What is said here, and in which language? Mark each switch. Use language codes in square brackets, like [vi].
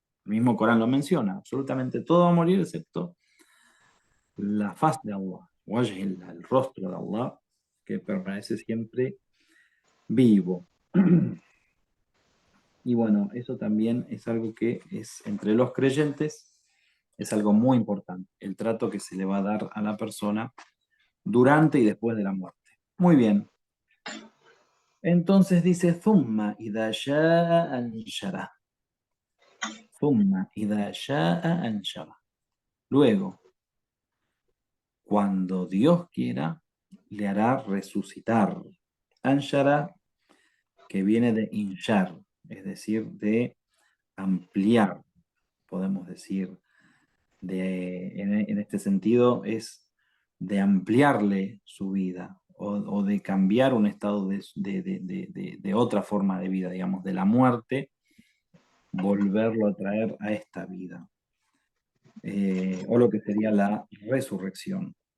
[es] El mismo Corán lo menciona, absolutamente todo va a morir excepto la faz de Allah, wajh, el rostro de Allah, que permanece siempre vivo. Y bueno, eso también es algo que es entre los creyentes Es algo muy importante, el trato que se le va a dar a la persona durante y después de la muerte. Muy bien. Entonces dice, [ar] ثم إذا شاء أنشره. ثم إذا شاء أنشره. [es] Luego, cuando Dios quiera, le hará resucitar. Anshara, que viene de inshar, es decir, de ampliar, podemos decir, en este sentido, es de ampliarle su vida o de cambiar un estado de otra forma de vida, digamos, de la muerte, volverlo a traer a esta vida, o lo que sería la resurrección.